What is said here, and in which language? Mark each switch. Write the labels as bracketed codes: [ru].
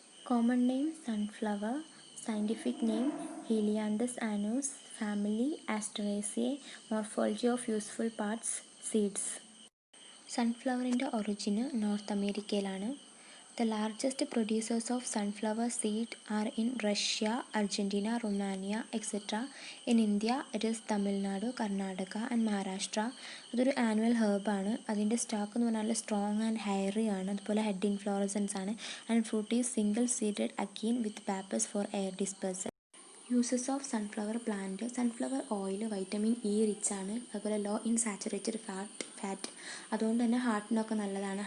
[en] Common name sunflower, scientific name Helianthus annus, family Asteraceae, morphology of useful parts seeds. [ml] സൺഫ്ലവറിൻ്റെ ഒറിജിന് north അമേരിക്കയിലാണ്. [en] The largest producers of sunflower seed are in Russia, Argentina, Romania, etc. In India, it is Tamil Nadu, Karnataka and Maharashtra. [ml] അതൊരു annual ഹെർബാണ്. [en] അതിൻ്റെ സ്റ്റോക്ക് [ml] എന്ന് പറഞ്ഞാൽ [en] Strong and hairy ആണ്. അതുപോലെ head inflorescence ആണ്. And fruit is single seeded achene with pappus for air dispersal. Uses of sunflower plant. Sunflower oil vitamin E rich ആണ്, അതുപോലെ low in saturated fat, [ml] അതുകൊണ്ട് തന്നെ ഹാർട്ടിനൊക്കെ നല്ലതാണ്.